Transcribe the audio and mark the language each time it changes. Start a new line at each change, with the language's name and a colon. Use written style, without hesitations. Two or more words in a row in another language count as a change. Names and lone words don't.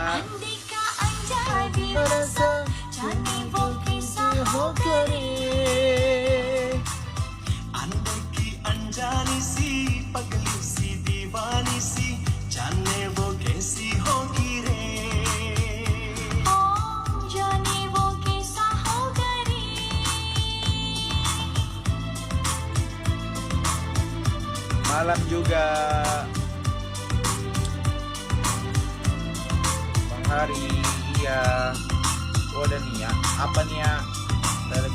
Hindi: अंधे की अनजानी सी पगली सी दीवानी सी जाने वो कैसी होगी रे जाने वो कैसा होगा रे
Indonesian: Malam juga Bang Hari, iya. Oh ada nih ya, apa nih ya?